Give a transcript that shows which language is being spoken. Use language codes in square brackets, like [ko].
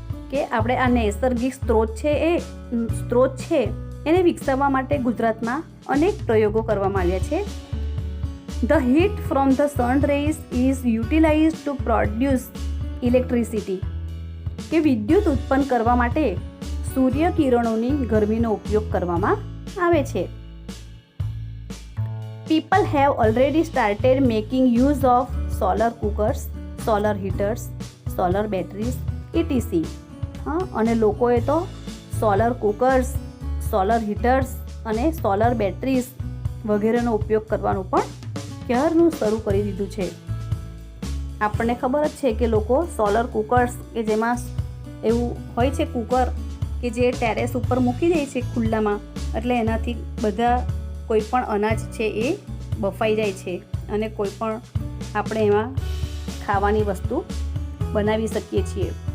[gu] કે આપણે આ નૈસર્ગિક સ્ત્રોત છે એને વિકસાવવા માટે ગુજરાતમાં અનેક પ્રયોગો કરવામાં આવ્યા છે. [en] The heat from the sun rays is utilized to produce electricity. [gu] કે વિદ્યુત ઉત્પન્ન કરવા માટે સૂર્ય કિરણોની ગરમીનો ઉપયોગ કરવામાં આવે છે. [en] People have already started making use of solar cookers, solar heaters, solar batteries, etc. [gu] અને લોકોએ તો સોલર કુકર્સ, સોલર હીટર્સ અને સોલર બેટરીઝ વગેરેનો ઉપયોગ કરવાનું પણ ક્યારનું શરૂ કરી દીધું છે. આપણને ખબર જ છે કે લોકો સોલર કુકર્સ કે જેમાં એવું હોય છે કુકર કે જે ટેરેસ ઉપર મૂકી દે છે ખુલ્લામાં, એટલે એનાથી બધા કોઈ પણ અનાજ છે એ બફાઈ જાય છે અને કોઈ પણ આપણે એમાં ખાવાની વસ્તુ બનાવી શકીએ છીએ.